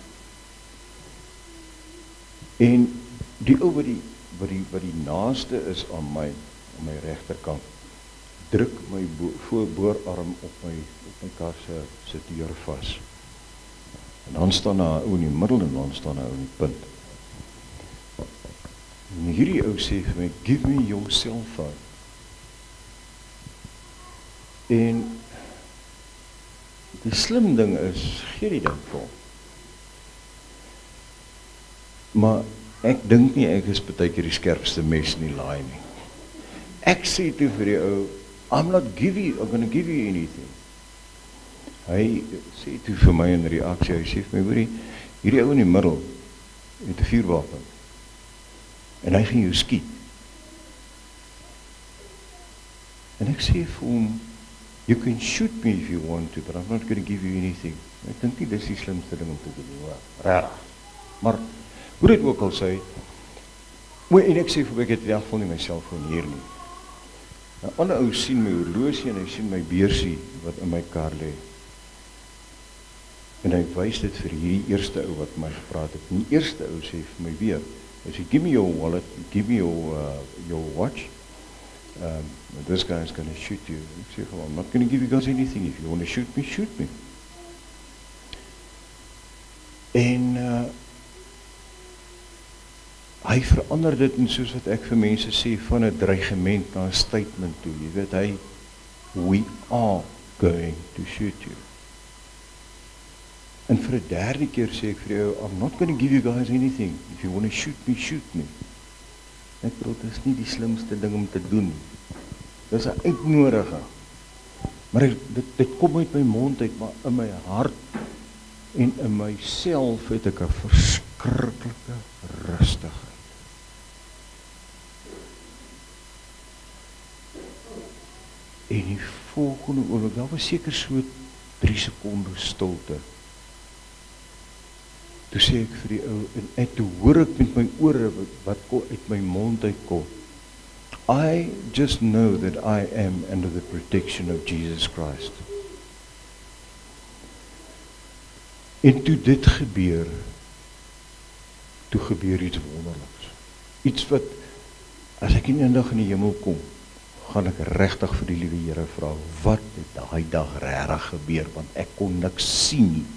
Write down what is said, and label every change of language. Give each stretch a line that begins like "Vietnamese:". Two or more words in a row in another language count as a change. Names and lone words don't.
Afrikaans: En die ou wat die naaste is aan my regterkant, druk my voorarm op my kar se deur vas. En dan staan daar 'n ou in die middel en dan staan 'n ou in die punt. En hierdie ou sê vir my,
English: "Give me your cell phone."
Afrikaans: En die slim ding is, gee die ding vir hom. Maar ek dink nie ek is partykeer die skerpste mes in die laai nie. Ek sê toe vir die ou,
English: I'm gonna give you anything.
Afrikaans: Hy sê toe vir my in reaksie, hy sê vir my, hoorie, hierdie ou in die middel het 'n vuurwapen. En hy gaan jou skiet. En ek sê vir hom,
English: "You can shoot me if you want to, but I'm not going to give you anything."
Afrikaans: Ek dink nie dis die slimste ding om te doen, hoor. Regtig. Maar hoe dit ook al sê, en ek sê vir my, ek het in elk geval nie my selfoon hier nie. 'n ander ou sien my horlosie en hy sien my beursie wat in my kar lê. En hy wys dit vir hierdie eerste ou wat my gepraat het. En die eerste ou sê vir my weer, hy sê,
English: "Give me your wallet, give me your watch. This guy is going to shoot you."
Afrikaans: Ek sê,
English: "I'm not going to give you guys anything. If you want to shoot me, shoot me."
Afrikaans: En hy verander dit en soos wat ek vir mense sê, van 'n dreigement na 'n statement toe. Jy weet, hy,
English: "We are going to shoot you."
Afrikaans: En vir 'n derde keer sê ek vir jou,
English: "I'm not going to give you guys anything. If you want to shoot me, shoot me."
Afrikaans: Ek bedoel, dit is nie die slimste ding om te doen. Dit is 'n uitnodiging. Maar dit kom uit my mond uit, maar in my hart en in myself het ek 'n verskriklike rustigheid. En die volgende oomblik, daar was seker so 3 sekondes stilte. Toe sê ek vir die ou, en toe hoor ek met my ore wat uit my mond uitkom.
English: "I just know that I am under the protection of Jesus Christ."
Afrikaans: En toe dit gebeur, toe gebeur iets wonderliks. Iets wat, as ek eendag in die hemel kom, gaan ek regtig vir die liewe Here vra, wat het daai dag regtig gebeur, want ek kon niks sien nie.